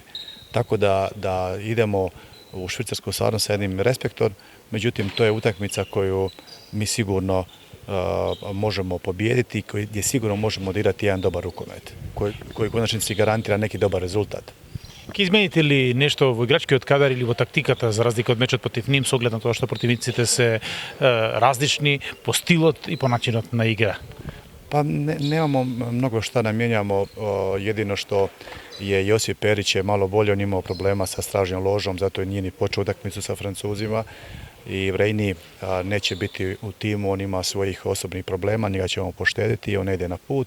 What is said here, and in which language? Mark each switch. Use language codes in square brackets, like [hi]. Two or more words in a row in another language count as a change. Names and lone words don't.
[hr] Tako da idemo u Švicarsku stvarno sa jednim respektom, međutim to je utakmica koju mi sigurno možemo pobijediti, gdje sigurno možemo odigrati jedan dobar rukomet, koji u konačnici garantira neki dobar rezultat. [mk] Ќе измените ли нешто во играчкиот кадар или во тактиката за разлика од мечот против Ним, со оглед на тоа што противниците се различни по стилот и по начинот на игра? [hr] Pa nemamo mnogo šta da mijenjamo, jedino što je Josip Perić je malo bolje, on imao problema sa stražnjom ložom, zato je nije ni počeo utakmicu sa Francuzima i Reini neće biti u timu, on ima svojih osobnih problema, njega ćemo poštediti i on ne ide na put.